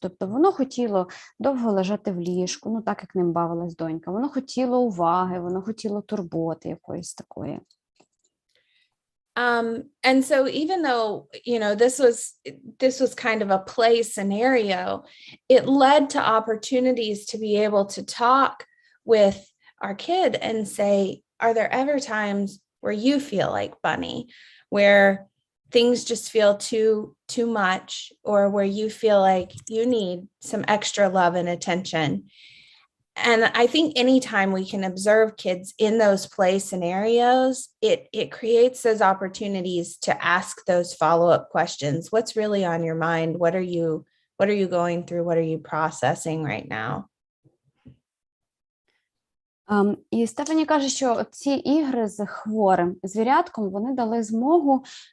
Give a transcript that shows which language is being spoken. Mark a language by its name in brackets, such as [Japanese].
[Ukrainian] Тобто воно хотіло довго лежати в ліжку, так як ним бавилась донька. Воно хотіло уваги, воно хотіло турботи якоїсь такої. [English] And so even though, this was kind of a play scenario, it led to opportunities to be able to talk with our kid and say, are there ever times where you feel like Bunny, where things just feel too much, or where you feel like you need some extra love and attention? And I think anytime we can observe kids in those play scenarios, it creates those opportunities to ask those follow-up questions. What's really on your mind? What are you going through? What are you processing right now? [Ukrainian] І Стефані каже, що ці ігри з хворим звірятком, вони дали змогу